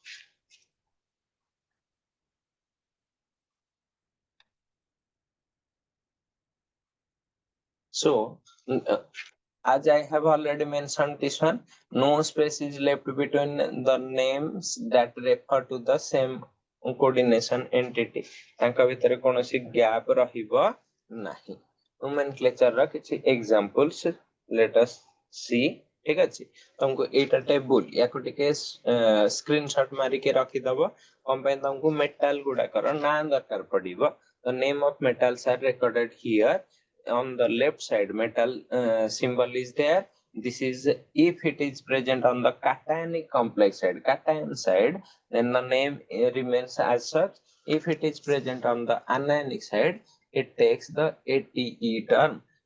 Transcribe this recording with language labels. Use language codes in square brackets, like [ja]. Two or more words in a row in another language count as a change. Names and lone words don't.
[en] So, as I have already mentioned this one, no space is left between the names that refer to the same coordination entity. [or] ତାଙ୍କ ଭିତରେ କୌଣସି gap ରହିବ ନାହିଁ. [en] Nomenclature [or] ର କିଛି [en] examples let us see. [or] ଠିକ ଅଛି ତମକୁ ଏଇଟା ଟେବୁଲ ୟାକୁ ଟିକେ ସ୍କ୍ରିନଶଟ ମାରିକି ରଖିଦବ କଣ ପାଇଁ ତମକୁ ମେଟାଲ ଗୁଡାକର ନାଁ ଦରକାର ପଡିବ. [en] The name of metals are recorded here. On the left side metal symbol is there. This is if it is present on the cationic complex side, cation side, then the name remains as such. If it is present on the anionic side, it takes the ATE term.